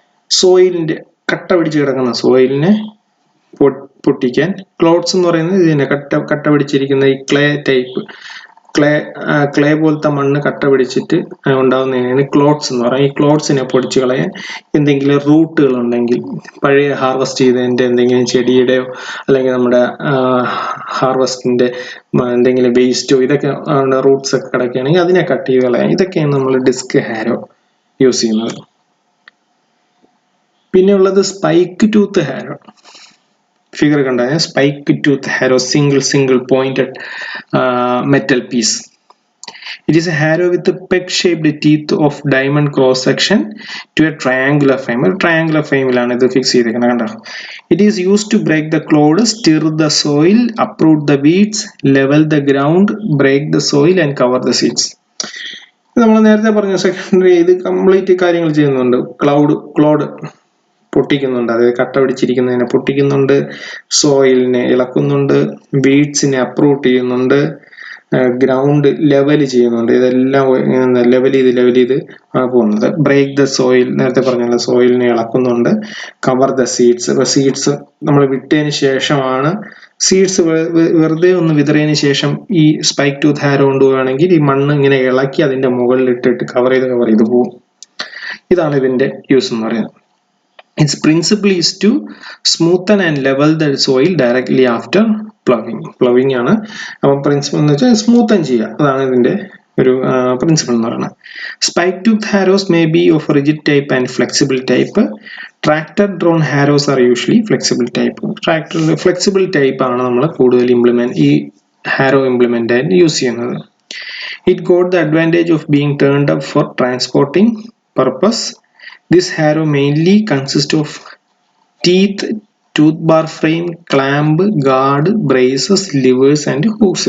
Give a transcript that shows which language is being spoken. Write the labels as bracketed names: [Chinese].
[Malayalam] സോയിലിന്റെ കട്ട പിടിച്ച് കിടക്കുന്ന സോയിലിനെ പൊട്ടിക്കാൻ, ക്ലോട്ട്സ് എന്ന് പറയുന്നത് ഇതിനെ കട്ട പിടിച്ചിരിക്കുന്ന ഈ ക്ലേ ടൈപ്പ് ക്ലേ പോലത്തെ മണ്ണ് കട്ട പിടിച്ചിട്ട് ഉണ്ടാകുന്നതിനാണ് ക്ലോട്ട്സ് എന്ന് പറയുന്നത്. ഈ ക്ലോട്ട്സിനെ പൊടിച്ച് കളയാൻ, എന്തെങ്കിലും റൂട്ടുകൾ ഉണ്ടെങ്കിൽ പഴയ ഹാർവെസ്റ്റ് ചെയ്തതിൻ്റെ എന്തെങ്കിലും ചെടിയുടെയോ അല്ലെങ്കിൽ നമ്മുടെ ഹാർവെസ്റ്റിന്റെ എന്തെങ്കിലും വേസ്റ്റോ ഇതൊക്കെ റൂട്ട്സ് ഒക്കെ കിടക്കുകയാണെങ്കിൽ അതിനെ കട്ട് ചെയ്ത് കളയാൻ, ഇതൊക്കെയാണ് നമ്മൾ ഡിസ്ക് ഹാരോ യൂസ് ചെയ്യുന്നത്. പിന്നെ ഉള്ളത് സ്പൈക്ക് ടൂത്ത് ഹാരോ. ഫിഗർ കണ്ടാൽ spike tooth Harrow, single pointed metal piece. [English] It is a harrow with a peg-shaped teeth of diamond cross-section to a triangular frame. [Malayalam] ഒരു triangular frame-ലാണ് ഇത് ഫിക്സ് ചെയ്തിരിക്കുന്നത് കണ്ടോ. [English] It is used to break the clod, stir the soil, uproot the weeds, level the ground, break the soil and cover the seeds. [Malayalam] നമ്മൾ നേരത്തെ പറഞ്ഞ secondary ഇത് complete കാര്യങ്ങൾ ചെയ്യുന്നുണ്ട്. ക്ലോഡ് പൊട്ടിക്കുന്നുണ്ട്, അതായത് കട്ട പിടിച്ചിരിക്കുന്നതിനെ പൊട്ടിക്കുന്നുണ്ട്, സോയിലിനെ ഇളക്കുന്നുണ്ട്, വീഡ്സിനെ അപ്രൂട്ട് ചെയ്യുന്നുണ്ട്, ഗ്രൗണ്ട് ലെവൽ ചെയ്യുന്നുണ്ട്. ഇതെല്ലാം ലെവൽ ചെയ്ത് പോകുന്നത്. [English] break the soil, [Malayalam] നേരത്തെ പറഞ്ഞ സോയിലിനെ ഇളക്കുന്നുണ്ട്. [English] cover the seeds, [Malayalam] സീഡ്സ് നമ്മൾ വിട്ടതിന് ശേഷമാണ് സീഡ്സ് വെറുതെ ഒന്ന് വിതറിയതിന് ശേഷം ഈ സ്പൈക്ക് ടൂത്ത് ഹാരോ കൊണ്ടുപോവുകയാണെങ്കിൽ ഈ മണ്ണ് ഇങ്ങനെ ഇളക്കി അതിന്റെ മുകളിൽ ഇട്ടിട്ട് കവർ ചെയ്ത് പോകും. ഇതാണ് ഇതിന്റെ യൂസ് എന്ന് പറയുന്നത്. [English] Its principle is to smoothen and level the soil directly after ploughing. [Malayalam] Ploughing ആണ്. അപ്പം പ്രിൻസിപ്പിൾ എന്ന് വെച്ചാൽ സ്മൂത്തൻ ചെയ്യുക. അതാണ് ഇതിന്റെ ഒരു പ്രിൻസിപ്പിൾ എന്ന് പറയുന്നത്. [English] Spike tooth harrows may be of rigid type and flexible type. Tractor drawn harrows are usually flexible type. [Malayalam] Tractor flexible type ആണ് നമ്മൾ കൂടുതൽ ഈ harrow implement ആയിട്ട് യൂസ് ചെയ്യുന്നത്. [English] It got the advantage of being turned up for transporting purpose. This harrow mainly consists of teeth, tooth bar frame, clamp, guard, braces, levers and hooks.